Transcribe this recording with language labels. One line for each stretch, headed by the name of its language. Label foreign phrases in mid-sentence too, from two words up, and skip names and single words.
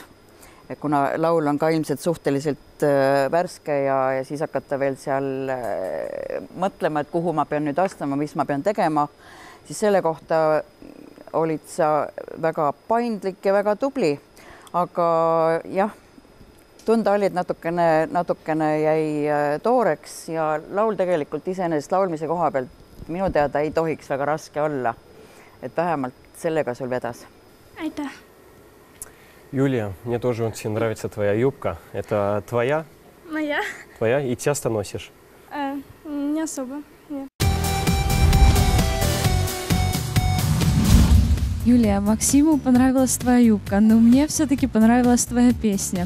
Estonian: Kuna laul on ka ilmselt suhteliselt värske ja siis hakata veel seal mõtlema, et kuhu ma pean nüüd astama, mis ma pean tegema, siis selle kohta olid sa väga paindlik ja väga tubli, aga jah, tunda olid natukene jäi tooreks ja laul tegelikult iseenesest laulmise koha pealt minu teada ei tohiks väga raske olla, et vähemalt sellega sul vedas. Aitäh!
Russian: Юлия, мне тоже очень нравится твоя юбка. Это твоя? Моя. Твоя? И часто носишь? Не особо, нет. Юлия, Максиму понравилась твоя юбка, но мне все-таки понравилась твоя песня.